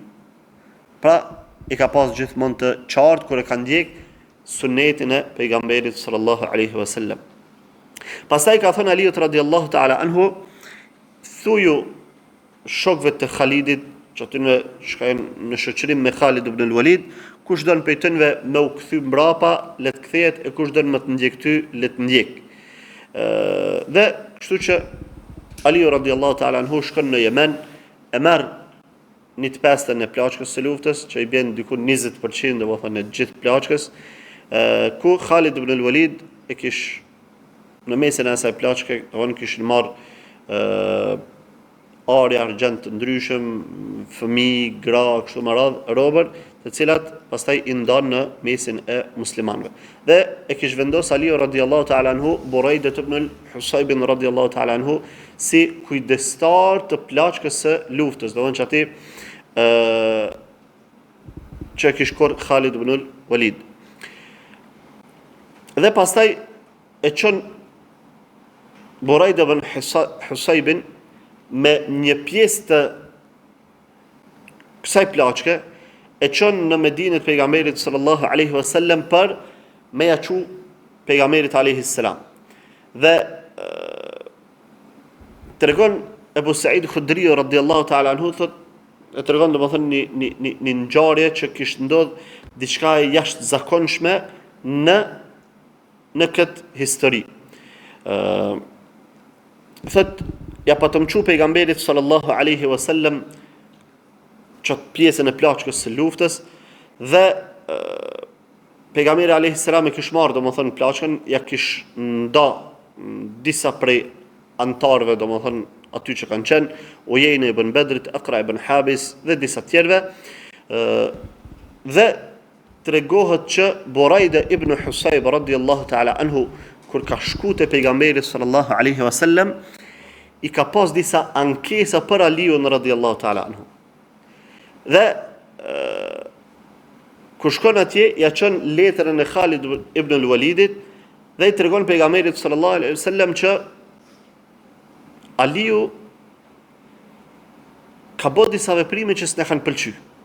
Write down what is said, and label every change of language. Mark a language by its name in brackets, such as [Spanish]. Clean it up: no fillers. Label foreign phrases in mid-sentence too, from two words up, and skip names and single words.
[Albanian] Pra, i ka pas gjithmonë të qartë kur e ka ndjek sunetin e pejgamberit [Arabic] صلى الله عليه وسلم. [Albanian] Pastaj ka thënë Aliu [Arabic] رضي الله تعالى عنه, [Albanian] thuju shokëve të Khalidit, që aty në shoqërim me Khalid ibn al-Walid, kush don prej tyre me u kthy mbrapa, le të kthehet, e kush don më të ndjek ty, le të ndjek. Dhe kështu që Aliu [Arabic] رضي الله تعالى عنه [Albanian] shkon në Yemen, e merr 1/5 e plaçkës së luftës, që i bën diku 20%, domethënë e gjithë plaçkës, ku Khalid ibn al-Walid e kish në mesin e asaj plaçke, domethënë kishin marr arë argjend të ndryshëm, fëmijë, gra, kështu me radhë, robër, të cilat pastaj i ndan në mesin e muslimanëve. Dhe e kish vendos Aliu [Arabic] رضي الله تعالى عنه [Albanian] Buraidah ibn al-Husayb [Arabic] رضي الله تعالى عنه [Albanian] si kujdestar të plaçkës së luftës, do të thonë që aty që kish korr Khalid ibn al-Walid. Dhe pastaj e çon Buraidah ibn Husayb me një pjesë të kësaj plaçke e çon në Medinë të pejgamberit [Arabic] صلى الله عليه وسلم [Albanian] për me ja çu pejgamberit [Arabic] عليه السلام. [Albanian] Dhe tregon Ebu Said Khudri [Arabic] رضي الله تعالى عنه, [Albanian] thot, e tregon domethënë një ngjarje që kishte ndodhur diçka e jashtëzakonshme në këtë histori. Thot, ja pa të mqu pejgamberit [Arabic] صلى الله عليه وسلم [Albanian] çat pjesën e plaçkës së luftës, dhe pejgamberi [Arabic] عليه السلام [Albanian] e kish marrë domethënë plaçkën, ja kish nda disa prej antarëve, domethënë aty që kanë qenë, Ujejne ibn Bedrit, Aqra ibn Habis dhe disa tjerëve, dhe tregohet që Buraidah ibn Husayb [Arabic] رضي الله تعالى عنه, [Albanian] kur ka shku te pejgamberi [Arabic] صلى الله عليه وسلم, [Albanian] i ka pas disa ankesa për Aliun [Arabic] رضي الله تعالى عنه. [Albanian] Dhe kur shkon atje, ja çon letrën e Khalid ibn al-Walidit dhe i tregon pejgamberit [Arabic] صلى الله عليه وسلم [Albanian] që Aliu ka bërë disa veprime që s'na kanë pëlqyer.